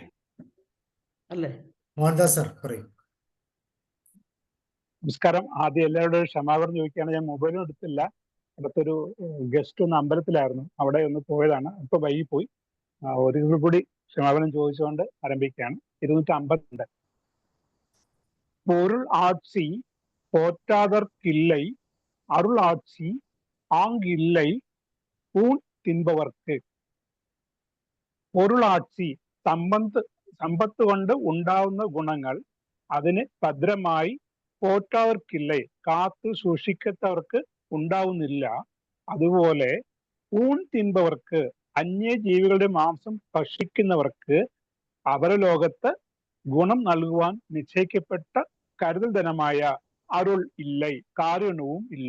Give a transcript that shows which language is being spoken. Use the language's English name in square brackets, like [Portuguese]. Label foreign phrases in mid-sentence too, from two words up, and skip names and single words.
[Malayalam] അല്ലേ? മോഹൻദാസ് സാർ പറയും. നമസ്കാരം. ആദ്യം എല്ലാവരോടും ക്ഷമാപണം ചോദിക്കുകയാണ്. ഞാൻ മൊബൈലും എടുത്തില്ല. അടുത്തൊരു ഗസ്റ്റ് ഒന്ന് അമ്പലത്തിലായിരുന്നു, അവിടെ ഒന്ന് പോയതാണ്. ഇപ്പൊ വൈകിപ്പോയി. ഒരിക്കൽ കൂടി ക്ഷമാപണം ചോദിച്ചുകൊണ്ട് ആരംഭിക്കുകയാണ്. 252. [Tamil] பொருள் ஆட்சி போற்றாதற்கில்லை அருள் ஆட்சி ஆங்கில்லை ஊன் தின்பவர்க்கு. [Malayalam] പൊരുളാட்சி സമ്പത്ത് കൊണ്ട് ഉണ്ടാവുന്ന ഗുണങ്ങൾ അതിന് ഭദ്രമായി പോറ്റാവർക്കില്ലേ, കാത്തു സൂക്ഷിക്കത്തവർക്ക് ഉണ്ടാവുന്നില്ല. അതുപോലെ [Tamil] ஊன் தின்பவர்க்கு, [Malayalam] അന്യജീവികളുടെ മാംസം ഭക്ഷിക്കുന്നവർക്ക് അപരലോകത്ത് ഗുണം നൽകുവാൻ നിശ്ചയിക്കപ്പെട്ട കരുതൽ ധനമായ അരുൾ ഇല്ലേ, കാരുണ്യവും ഇല്ല.